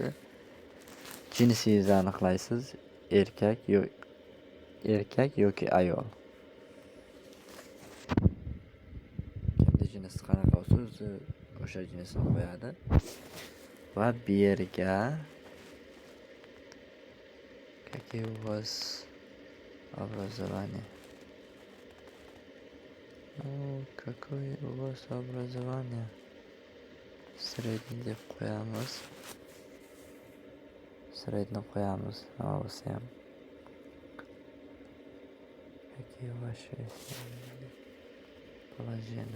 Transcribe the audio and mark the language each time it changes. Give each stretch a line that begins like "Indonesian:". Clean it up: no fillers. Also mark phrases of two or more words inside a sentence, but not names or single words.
Uzbek: Jinsingizni aniqlaysiz, erkak yoki ayol. jinsi qanaqa bo'lsa o'zi o'sha jinsni qo'yadi. Va bu yerga
Russian: какие у вас образование? Какое у вас образование?
Uzbek: Средний deb qo'yamiz. Средний qo'yamiz. Bo'lsa ham.
Russian: Какие ваши положения?